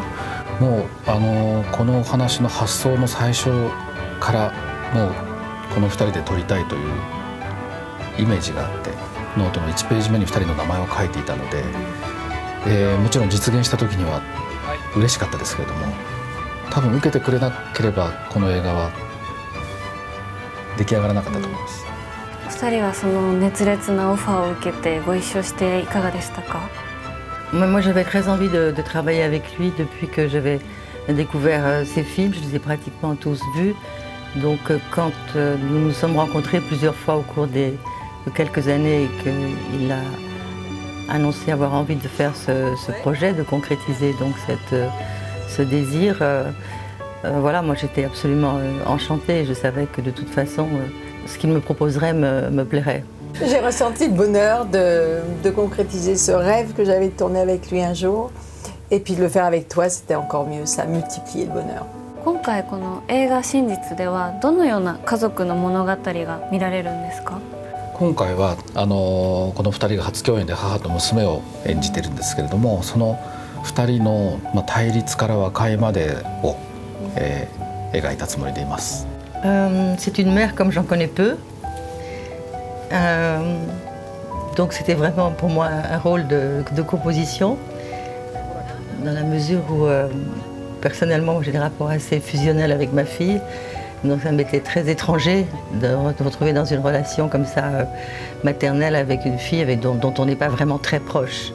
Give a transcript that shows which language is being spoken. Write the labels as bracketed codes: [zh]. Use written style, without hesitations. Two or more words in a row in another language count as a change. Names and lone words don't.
[ja] もうこのお話の発想の最初からもうこの2人で撮りたいというイメージがあって、ノートの1ページ目に2人の名前を書いていたので、もちろん実現した時には嬉しかったですけれども、多分受けてくれなければこの映画は出来上がらなかったと思います。お二人はその熱烈なオファーを受けてご一緒していかがでしたか [fr] ？Moi, j'avais très envie de travailler avec lui depuis que j'avais découvert ses films. Je les ai pratiquement tous vus. Donc, quand nous nous sommes rencontrés plusieurs fois au cours de quelques années et qu'il a annoncé avoir envie de faire ce projet, de concrétiser donc ce désir, voilà, moi j'étais absolument enchantée. Je savais que de toute façon, ce qu'il me proposerait me plairait. J'ai ressenti le bonheur de concrétiser ce rêve que j'avais de tourner avec lui un jour. Et puis de le faire avec toi, c'était encore mieux. Ça a multiplié le bonheur. [ja] 今回この映画「真実」ではどのような家族の物語が見られるんですか？今回はこの2人が初共演で母と娘を演じてるんですけれども、その2人の対立から和解までを、描いたつもりでいます。 [fr] C'est une mère comme j'en connais peu. Donc c'était vraiment pour moi un rôle de composition, dans la mesure où personnellement j'ai des rapports assez fusionnels avec ma fille, donc ça m'était très étranger de retrouver dans une relation comme ça maternelle avec une fille dont on n'est pas vraiment très proche.